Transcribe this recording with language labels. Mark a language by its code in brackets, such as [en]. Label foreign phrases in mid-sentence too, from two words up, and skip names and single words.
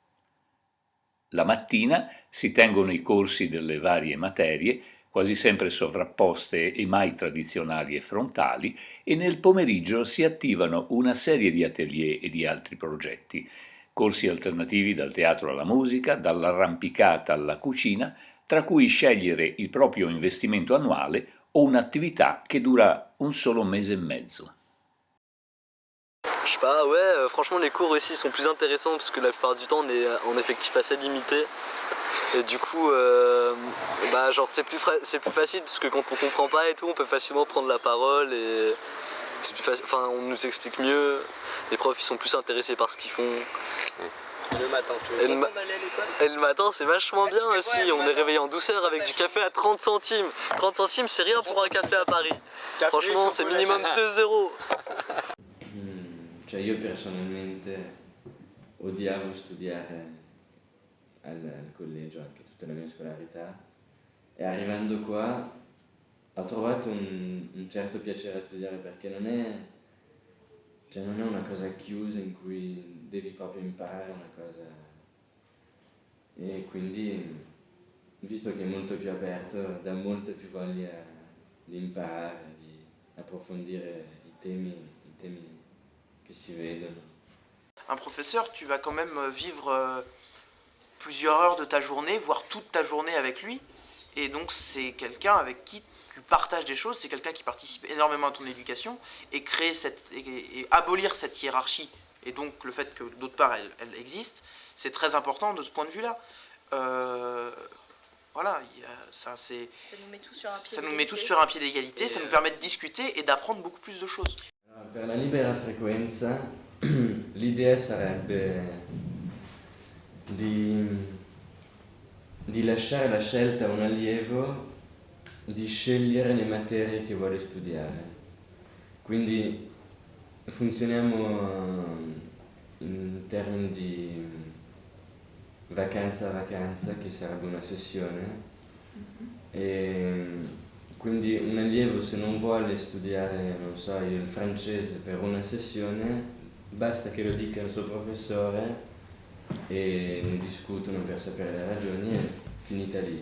[it] La mattina si tengono i corsi delle varie materie, quasi sempre sovrapposte e mai tradizionali e frontali, e nel pomeriggio si attivano una serie di atelier e di altri progetti, corsi alternativi dal teatro alla musica, dall'arrampicata alla cucina, tra cui scegliere il proprio investimento annuale o un'attività che dura un solo mese e mezzo. [fr] Je sais pas, ouais, franchement les cours ici sont plus intéressants parce que la plupart du temps on est en effectif assez limité. Et du coup, genre c'est plus facile parce que quand on comprend pas et tout, on peut facilement prendre la parole et c'est plus facile, enfin on nous explique mieux. Les profs ils sont plus intéressés par ce qu'ils font. Le matin, tu Et es le, content d'aller à l'école? et le matin c'est vachement bien tu fais aussi, quoi, le on est matin? réveillé en douceur avec du café à 30 centimes. 30 centimes c'est rien pour un café à Paris. Café, Franchement c'est chocolat. minimum 2 euros. [it] Cioè io personalmente odiavo studiare al collegio, anche tutta la mia scolarità, e arrivando qua ho trovato un certo piacere a studiare perché non è una cosa chiusa in cui devi proprio imparare una cosa, e quindi visto che è molto più aperto dà molta più voglia di imparare, di approfondire i temi che si vedono. [fr] Un professeur, tu vas quand même vivre plusieurs heures de ta journée, voire toute ta journée avec lui. Et donc c'est quelqu'un avec qui tu partages des choses, c'est quelqu'un qui participe énormément à ton éducation et et abolir cette hiérarchie et donc le fait que d'autre part elle existe, c'est très important de ce point de vue-là. Voilà, ça nous met tous sur un pied ça nous d'égalité. met tous sur un pied d'égalité, ça nous permet de discuter et d'apprendre beaucoup plus de choses. [it] Per la libera frequenza l'idea sarebbe di lasciare la scelta a un allievo di scegliere le materie che vuole studiare. Quindi funzioniamo in termini di vacanza a vacanza, che sarebbe una sessione, e quindi un allievo se non vuole studiare, non so, il francese per una sessione, basta che lo dica il suo professore e ne discutono per sapere le ragioni e finita lì.